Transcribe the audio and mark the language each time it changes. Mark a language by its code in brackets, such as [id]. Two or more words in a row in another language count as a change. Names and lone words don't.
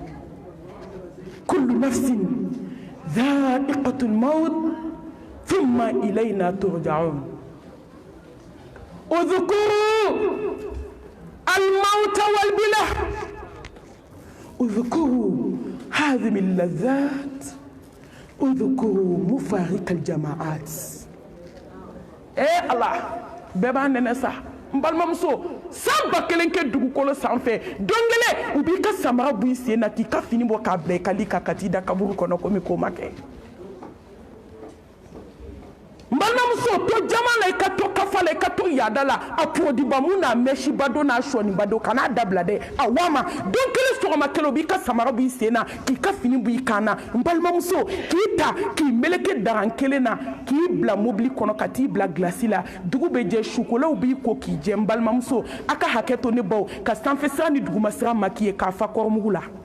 [ar] كل نفس ذائقة الموت ثم إلينا ترجعون اذكروا الموت والبلى اذكروا هذه اللذات اذكروا مفارق الجماعات الله بابا ننسى [bm] mbalimamuso san ba kelen kɛ dugukolo sanfɛ don kelen u b'i ka samara bɔ i sen na k'i ka fini bɔ k'a bila i ka li kan ka t'i da kaburu kɔnɔ komi ko ma kɛ mbalimamuso to jama la i ka to kafa la i ka to yaada la a pɔdiba mun n'a mɛsiba don n'a sɔniba don kan'a dabila dɛ a wama don kelen sɔgɔma kelen u b'i ka samara bɔ i sen na k'i ka fini bɔ i kan na mbalimamuso k'i ta k'i meleke dagan kelen na k'i bila mobili kɔnɔ ka t'i bila gilasi la dugu bɛ jɛ sukolaw b'i ko k'i jɛ mbalimamuso a ka hakɛ to ne baw ka sanfɛsira ni dugumasira maki ye k'a fa kɔrɔmugu la